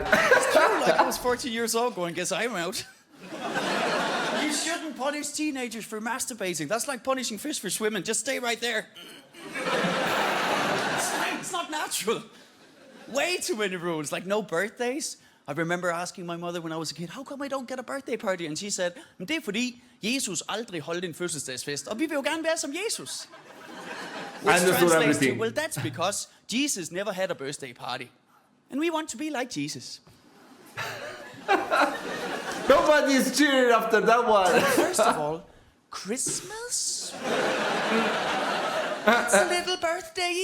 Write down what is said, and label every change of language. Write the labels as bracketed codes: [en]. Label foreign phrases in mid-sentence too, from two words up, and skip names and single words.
[en] It's true, like I was 40 years old going, "Guess I'm out." You shouldn't punish teenagers for masturbating. That's like punishing fish for swimming. Just stay right there. It's not natural. Way too many rules, like no birthdays. I remember asking my mother when I was a kid, "How come I don't get a birthday party?" And she said, [da] "Men det er fordi Jesus aldrig holdt en fødselsdagsfest, og vi vil jo gerne være som Jesus." [en] Which translates to, well, that's because Jesus never had a birthday party. And we want to be like Jesus. Nobody's cheering after that one. First of all, Christmas? It's a little birthday.